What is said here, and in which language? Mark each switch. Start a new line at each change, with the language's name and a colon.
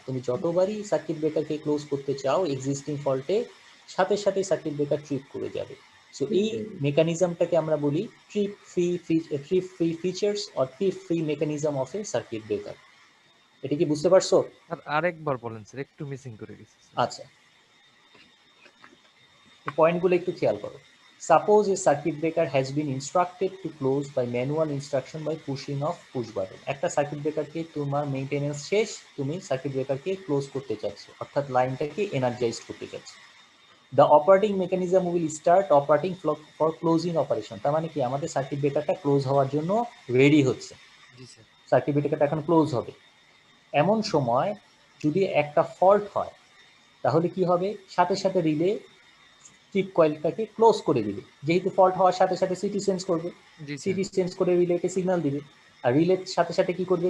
Bangla: তুমি যতবারই circuit ব্রেকারকে close করতে চাও এক্সিস্টিং ফল্টে, সাথে সাথে সার্কিট ব্রেকার ট্রিপ করে যাবে। সো এই মেকানিজমটাকে আমরা বলি trip free features or trip free mechanism of A circuit breaker. এটা কি বুঝতে পারছো? আরেকবার বলেন স্যার, একটু মিসিং করে গেছে। আচ্ছা, পয়েন্টগুলো একটু খেয়াল করো।
English: Suppose a circuit breaker has been instructed to close by manual instruction by pushing of push button.
Bangla: একটা সার্কিট ব্রেকারকে তোমার মেইনটেনেন্স শেষ, তুমি সার্কিট ব্রেকারকে ক্লোজ করতে চাচ্ছ, অর্থাৎ লাইনটাকে এনার্জাইজ করতে চাচ্ছ।
English: The operating mechanism will start operating for closing operation.
Bangla: তার মানে কি আমাদের সার্কিট ব্রেকারটা ক্লোজ হওয়ার জন্য রেডি হচ্ছে, সার্কিট ব্রেকারটা এখন ক্লোজ হবে। এমন সময় যদি একটা ফল্ট হয় তাহলে কি হবে? সাথে সাথে রিলে ট্রিপ কয়েলটাকে ক্লোজ করে দিবে, যেহেতু ফল্ট হওয়ার সাথে সাথে সিটি সেন্স করবে, সিটি সেন্স করে রিলেকে সিগন্যাল দিবে, আর রিলের সাথে সাথে কি করবে?